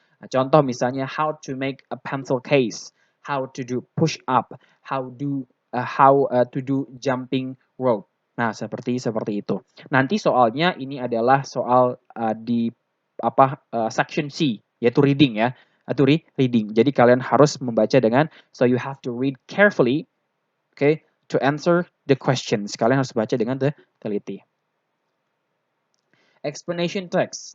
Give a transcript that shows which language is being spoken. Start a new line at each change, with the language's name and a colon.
Indonesian: Nah, contoh misalnya
English: how to make a pencil case, how to do push up, how to do jumping rope.
Indonesian: Nah, seperti itu. Nanti soalnya ini adalah soal di section C, yaitu reading ya. Atau reading. Jadi kalian harus membaca dengan,
English: so you have to read carefully, okay, to answer the questions.
Indonesian: Kalian harus baca dengan teliti. Explanation text.